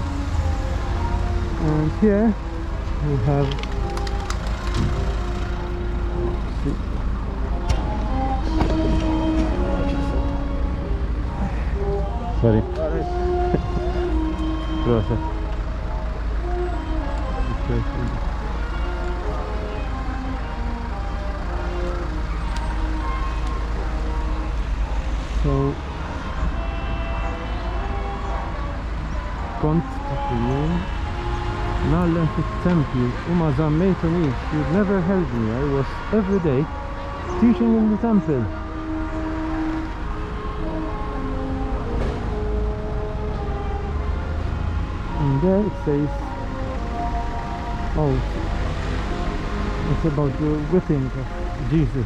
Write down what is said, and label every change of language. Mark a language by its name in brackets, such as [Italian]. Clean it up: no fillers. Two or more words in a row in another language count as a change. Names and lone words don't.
[English] And here we have, sorry. [Polish] Proszę. [English] So, [Maltese] kont jien nagħlem fit-tempju u ma żammejtunix. [English] You've never held me. I was every day teaching in the temple. And there it says, oh, it's about the whipping of Jesus.